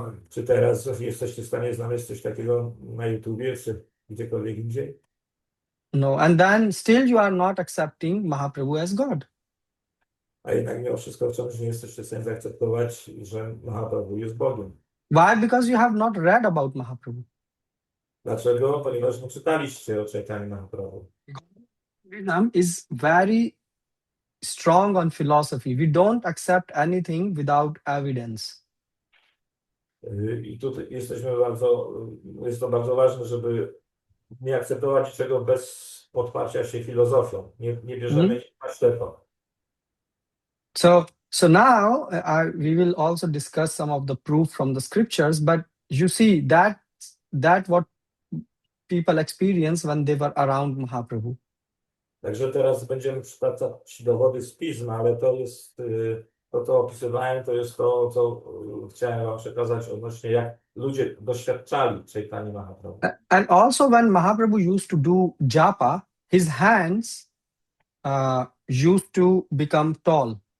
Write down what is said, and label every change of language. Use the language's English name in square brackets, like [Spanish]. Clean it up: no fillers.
[Polish] Czy teraz jesteście w stanie znaleźć coś takiego na YouTubie, czy gdziekolwiek indziej? [English] No, and then still you are not accepting Mahaprabhu as God. [Polish] A jednak mimo wszystko wciąż nie jesteście w stanie zaakceptować, że Mahaprabhu jest Bogiem. [English] Why? Because you have not read about Mahaprabhu. [Polish] Dlaczego? Ponieważ nie czytaliście o Caitanya Mahaprabhu. [English] Buddhism is very strong on philosophy. We don't accept anything without evidence. [Polish] I tutaj jest to bardzo ważne, żeby nie akceptować niczego bez podparcia się filozofią. Nie bierzemy nic na ślepo. [English] So now we will also discuss some of the proof from the scriptures, but you see that what people experience when they were around Mahaprabhu. [Polish] Także teraz będziemy przytaczać dowody z Pisma, ale to jest to, co opisywałem, to jest to, co chciałem wam przekazać odnośnie jak ludzie doświadczali Caitanya Mahaprabhu. [English] And also when Mahaprabhu used to do japa, his hands used to become tall.